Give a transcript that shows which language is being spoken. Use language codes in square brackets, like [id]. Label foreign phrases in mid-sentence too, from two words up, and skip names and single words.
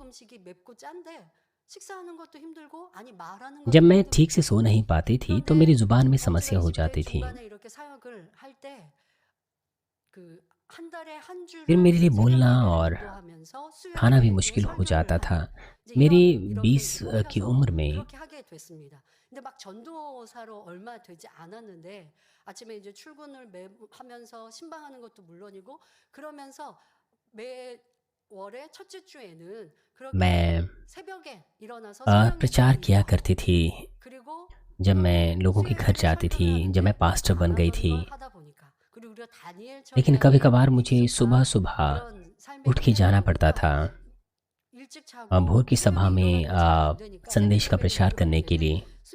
[hi] जब मैं ठीक से सो नहीं पाती थी तो मेरी जुबान में समस्या हो जाती थी। फिर मेरे लिए बोलना और खाना भी मुश्किल हो जाता था। मेरी 20 की उम्र में [ko] 근데 막 전도사로 얼마 되지 않았는데 아침에 이제 출근을 하면서 신방하는 것도 물론이고 그러면서 매 월의 첫째 주에는 그렇게 [hi] मैं [ko] 새벽에 일어나서 [hi] प्रचार किया करती थी। [ko] 그리고 [hi] जब मैं लोगों के घर जाती थी, जब मैं पास्टर बन गई थी। लेकिन कभी कभार मुझे सुबह सुबह उठ के जाना पड़ता था भोर की सभा में संदेश का प्रचार करने के लिए।